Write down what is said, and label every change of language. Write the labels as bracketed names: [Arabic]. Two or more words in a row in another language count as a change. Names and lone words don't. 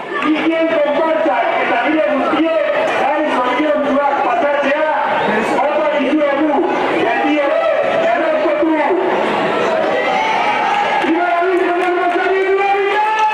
[Basque] Txikien konpartzak eta nire guztiek nahi zoriontuak pasatzea bota dizuegu, beti ere errespetu! [Spanish] Viva la Virgen del Rosario y la Vida!